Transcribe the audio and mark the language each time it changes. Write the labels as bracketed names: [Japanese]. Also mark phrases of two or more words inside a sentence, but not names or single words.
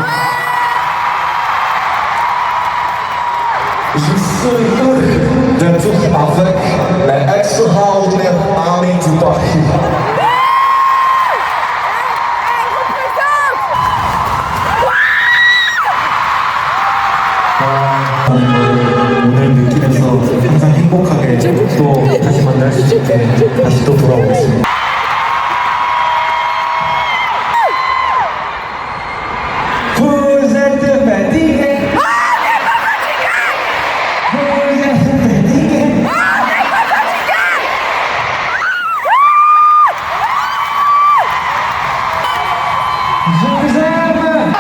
[French] Je suis heureux d'être avec les extraordinaires amis du Paris. [Korean] 오늘 느끼면서 항상 행복하게 또 다시 만날 수 있게 다시 또 돌아오겠습니다. [French] Vous êtes fatigué? On n'est pas fatigué! Vous êtes fatigué? On n'est pas fatigué! Je vous aime!